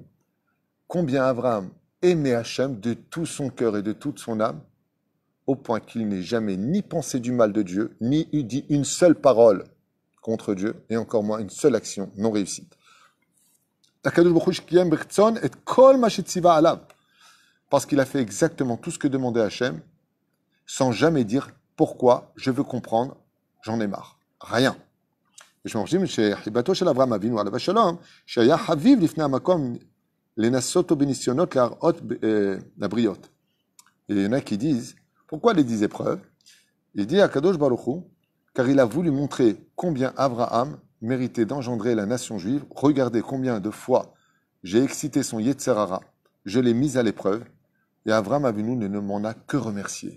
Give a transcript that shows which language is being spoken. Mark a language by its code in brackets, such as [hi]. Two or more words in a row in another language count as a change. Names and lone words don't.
[fr] Combien Abraham aimait Hachem de tout son cœur et de toute son âme, au point qu'il n'ait jamais ni pensé du mal de Dieu, ni eu dit une seule parole contre Dieu, et encore moins une seule action non réussie. Parce qu'il a fait exactement tout ce que demandait Hachem, sans jamais dire pourquoi, je veux comprendre, j'en ai marre. Rien. Et je me dis, chez [he] חיבתו של אברהם אבינו עליו השלום, שהיה חביב לפני המקום לנסות בניסיונות להראות לבריות. [fr] Et il y en a qui disent, pourquoi les 10 épreuves? Il dit à [he] קדוש ברוך הוא, [fr] car il a voulu montrer combien Abraham méritait d'engendrer la nation juive. Regardez combien de fois j'ai excité son [he] יצר הרע, [fr] je l'ai mis à l'épreuve, et Abraham Avinu ne m'en a que remercié.